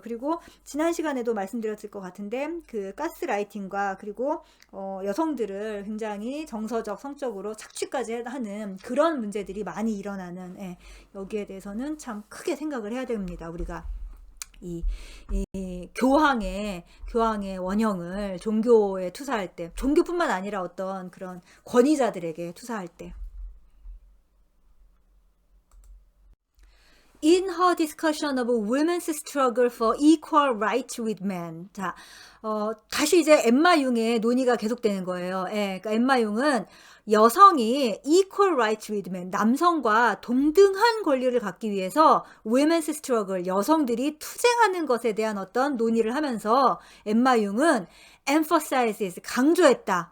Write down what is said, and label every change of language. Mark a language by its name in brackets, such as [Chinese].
[Korean] 그리고 지난 시간에도 말씀드렸을 것 같은데 그 가스라이팅과 그리고 여성들을 굉장히 정서적, 성적으로 착취까지 하는 그런 문제들이 많이 일어나는, 여기에 대해서는 참 크게 생각을 해야 됩니다. 우리가 이 교황의 원형을 종교에 투사할 때, 종교뿐만 아니라 어떤 그런 권위자들에게 투사할 때. [English] In her discussion of women's struggle for equal rights with men. [Korean] 자, 다시 이제 엠마 융의 논의가 계속되는 거예요. 그러니까 엠마 융은 여성이 [English] equal rights with men, [Korean] 남성과 동등한 권리를 갖기 위해서 [English] women's struggle, [Korean] 여성들이 투쟁하는 것에 대한 어떤 논의를 하면서 엠마 융은 emphasizes, 강조했다.